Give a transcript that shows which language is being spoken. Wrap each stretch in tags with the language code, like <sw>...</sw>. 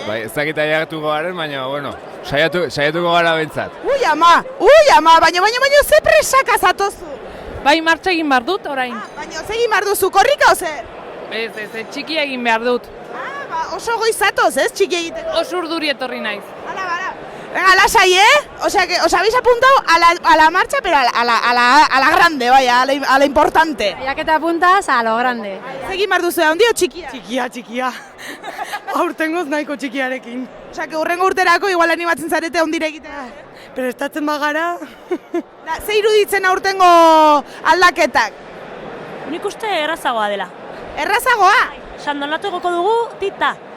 <eu>Bai, ez dakit aiartuko garen, baina, bueno, saiatuko gara bentsat. Ui ama, baina ze presaka zatozu? Bai, martxa egin behar dut, orain. Baina ze egin behar duzu, korrika o zer? Ez, txiki egin behar dut. Oso goizatoz, ez, txiki egiteko? Oso urduri etorri naiz.</eu> <es>Venga,</es> <eu>lasai,</eu> <es>O sea, que os habéis apuntado a la marcha, pero a la grande, vaya, a la importante. Ya que te apuntas, a lo grande.</es> <eu>Egin behar duzu, handi o txikia? Txikia. Aurtengoz nahiko txikiarekin. O sea, que urrengo urterako igual animatzen zarete ondire egitea. Prestatzen bagara. Ze iruditzen aurtengo aldaketak? Nik uste errazagoa dela. Errazagoa? Sandonatu egoko dugu, tita.</eu>